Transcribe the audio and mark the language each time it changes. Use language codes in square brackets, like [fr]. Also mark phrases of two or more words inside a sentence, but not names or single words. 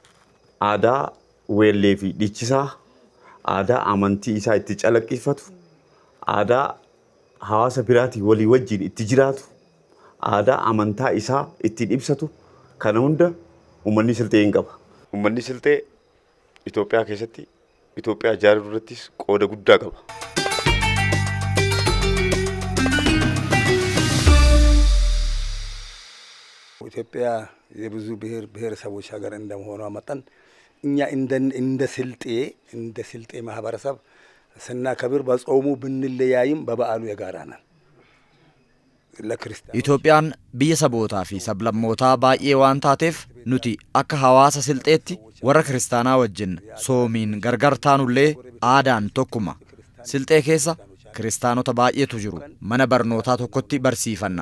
[om] Aadaa weellee fi dhiichisaa, aadaa amantii isaa itti calaqqifatu, aadaa hawaasa biraatii walii wajjin itti jiraatu, aadaa amantaa isaa ittiin ibsatu kana hunda uummanni Silxee hin qaba. Uummanni Silxee Itoophiyaa keessatti Itoophiyaa ijaaruu irrattis qooda guddaa qaba. [am] ኢትዮጵያ የብዙ ብሔር ብሔረሰቦች ሀገር እንደመሆኗ መጠን እኛ እንደ ስልጤ ማህበረሰብ ስናከብር በጾሙ ብንለያይም በበዓሉ የጋራ ነን። [om] Itoophiyaan biyya sabootaa fi sablammootaa baay'ee waan taateef nuti akka hawaasa Silxeetti warra kiristaanaa wajjin soomiin gargar taanullee aadaan tokkuma. Silxee keessa kiristaanota baay'eetu jiru. Mana barnootaa tokkotti barsiifanna.